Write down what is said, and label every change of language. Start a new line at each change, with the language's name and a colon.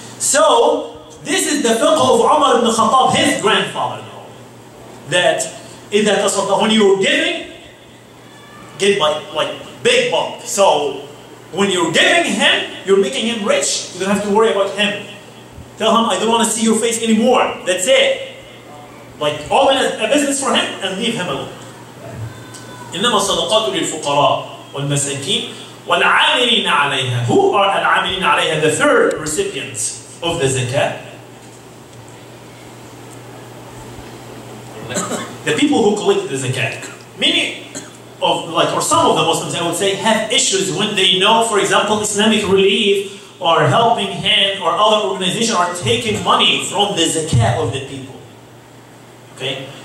English: So, this is the fiqh of Umar ibn Khattab, his grandfather, that when you're giving, give like big bulk. So when you're giving him, you're making him rich. You don't have to worry about him. Tell him, I don't want to see your face anymore. That's it. Like open a business for him and leave him alone.
Arabic: إنما الصدقات للفقراء والمساكين والعاملين عليها.
English: Who are
Arabic: العاملين عليها?
English: The third recipients of the zakat. The people who collect the zakat. Many of, or some of the Muslims, I would say, have issues when they know, for example, Islamic Relief or Helping Hand or other organizations are taking money from the zakat of the people. Okay?